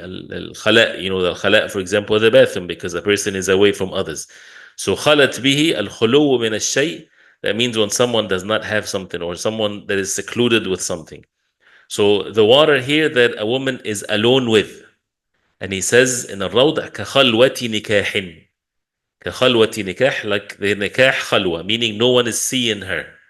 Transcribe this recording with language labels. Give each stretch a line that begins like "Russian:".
English: الخلاء, the خلاء, for example, the bathroom, because a person is away from others.
Arabic: So خلت به الخلو من الشيء.
English: That means when someone does not have something or someone that is secluded with something. So the water here that a woman is alone with. And he says in الروضة
Arabic: كخلوة نكاح. كخلوة نكاح,
English: like the nikah khalwa, meaning no one is seeing her.